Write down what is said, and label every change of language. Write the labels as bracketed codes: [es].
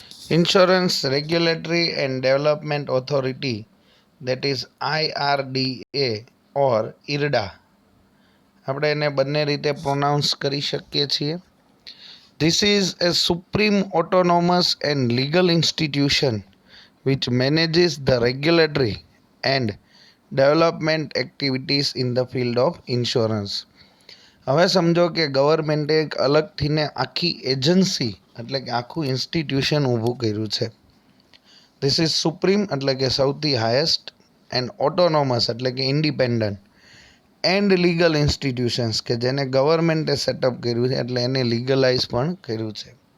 [en] insurance regulatory and development authority, that is IRDA or IRDA, [gu] આપણે એને બંને રીતે પ્રોનાઉન્સ કરી શકીએ છીએ. [en] This is a supreme autonomous and legal institution which manages the regulatory and development activities in the field of insurance. [gu] હવે સમજો કે ગવર્મેન્ટે એક અલગથી ને આખી એજન્સી એટલે કે આખું ઇન્સ્ટિટ્યુશન ઊભું કર્યું છે. [en] this is supreme [gu] એટલે કે સૌથી હાયેસ્ટ, એન્ડ ઓટોનોમસ એટલે કે ઇન્ડિપેન્ડન્ટ, એન્ડ લીગલ ઇન્સ્ટિટ્યુશન્સ કે જેને ગવર્મેન્ટે સેટઅપ કર્યું છે એટલે એને લીગલાઇઝ પણ કર્યું છે.